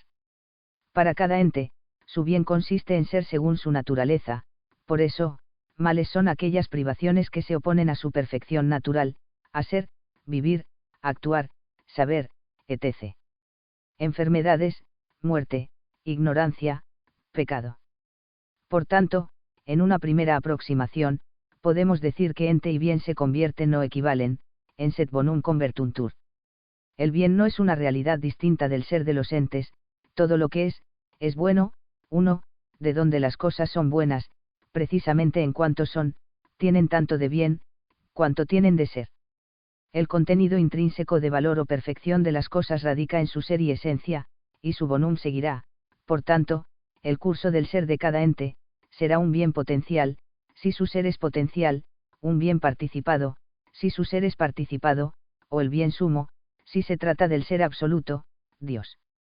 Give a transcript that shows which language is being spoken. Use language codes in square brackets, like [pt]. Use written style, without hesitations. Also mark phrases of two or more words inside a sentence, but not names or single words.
[es] Para cada ente, su bien consiste en ser según su naturaleza, por eso, males son aquellas privaciones que se oponen a su perfección natural, a ser, vivir, actuar, saber, etc. Enfermedades, muerte, ignorancia, pecado. Por tanto, en una primera aproximación, podemos decir que ente y bien se convierten o equivalen, [la] en sed bonum convertuntur. [es] El bien no es una realidad distinta del ser de los entes, todo lo que es bueno, 1, de donde las cosas son buenas, precisamente en cuanto son, tienen tanto de bien, cuanto tienen de ser. El contenido intrínseco de valor o perfección de las cosas radica en su ser y esencia, y su bonum seguirá, por tanto, el curso del ser de cada ente, será un bien potencial, si su ser es potencial, un bien participado, si su ser es participado, o el bien sumo, si se trata del ser absoluto, Dios.